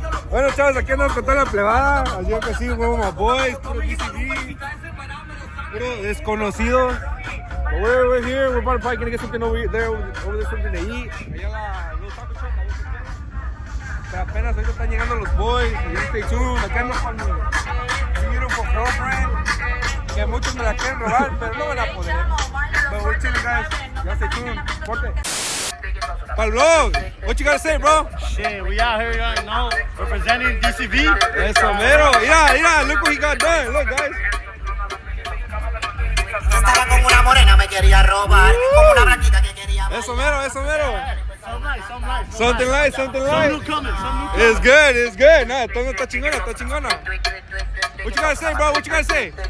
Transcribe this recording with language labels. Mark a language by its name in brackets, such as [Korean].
[Spanish] Bueno, chavos, aquí andamos con toda la plebada. Así que sí, huevo my boys, puro DCG, puro desconocidos. [English] But we're here, we're probably gonna get something over there, something to eat. [Spanish] Allá los taco truck, pero apenas ahorita están llegando los boys. Y [English] stay tuned, [Spanish] acá ando con mi beautiful girlfriend. Que muchos me la quieren robar, pero no van a poder. [English] But we're chilling, guys. Ya stay tuned, corte. [Spanish] Pa'l vlog, [English] what you gotta say, bro? Shit, we out here, you know, representing DCV. [Spanish] Eso mero, mira, [English] look what he got done, look guys. [Spanish] Estaba con una morena, me quería robar, con una blanquita que quería. Eso mero. [English] Some light. Something light. Some new coming. It's good. Nah, [Spanish] todo está chingona. [English] What you gotta say, bro? What you gotta say?